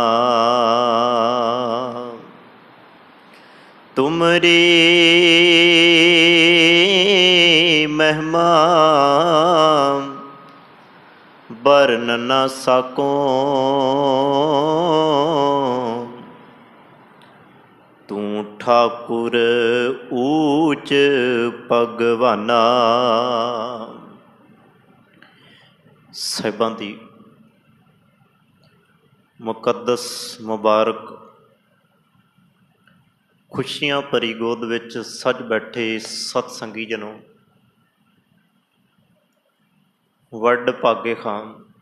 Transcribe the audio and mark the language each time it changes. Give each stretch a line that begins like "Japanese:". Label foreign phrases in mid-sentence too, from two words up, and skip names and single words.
Punjabi: ਤੁਮਰੀ ਮਹਿਮਾ ਬਰਨ ਨ ਸਕੂੰ। ਤੂ ਠਾਕੁਰ ਊਚ ਭਗਵਾਨਾ। ਸਾਹਿਬਾਂ ਦੀ ਮੁਕੱਦਸ ਮੁਬਾਰਕ ਖੁਸ਼ੀਆਂ ਭਰੀ ਗੋਦ ਵਿੱਚ ਸੱਜ ਬੈਠੇ ਸਤਸੰਗੀ ਜਨੋ, ਵੱਡ ਭਾਗੇ ਖਾਨ